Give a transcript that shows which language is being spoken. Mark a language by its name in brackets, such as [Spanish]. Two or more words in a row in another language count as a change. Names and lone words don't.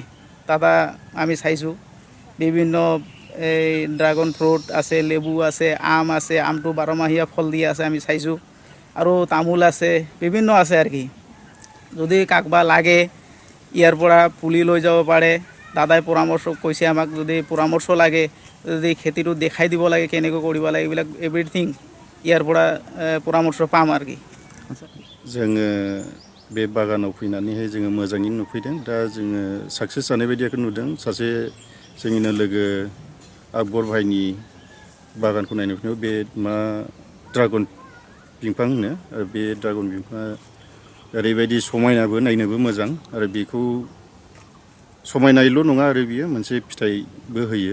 [Assamese] দাদা আমি চাইছোঁ বিভিন্ন এই [English] dragon fruit [Assamese] আছে, লেবু আছে, আম আছে, আমটো 12মাহীয়া ফল দি আছে আমি চাইছোঁ, আৰু তামোল আছে, বিভিন্ন আছে আৰু কি। যদি কাকবা লাগে ইয়াৰ পৰা পুলি লৈ যাব পাৰে, দাদাই পৰামৰ্শ কৈছে আমাক। যদি পৰামৰ্শ লাগে, যদি খেতিটো দেখাই দিব লাগে কেনেকৈ কৰিব লাগে, এইবিলাক এভৰিথিং ইয়াৰ পৰা পৰামৰ্শ পাম আৰু কি। [Bodo] जोङो बे बागानाव फैनानैहाय जोङो मोजाङैनो नुफैदों। दा जोङो साक्सेस जानाय बायदिखौ नुदों। सासे जोंनिनो लोगो आकबर भाइनि बागानखौ नायनो फैनायाव बे ड्रागन बिफां होनो, बे ड्रागन बिफाङा ओरैबायदि समायनाबो, नायनोबो मोजां, आरो बेखौ समायनायल' नङा आरो बियो मोनसे फिथाइबो होयो।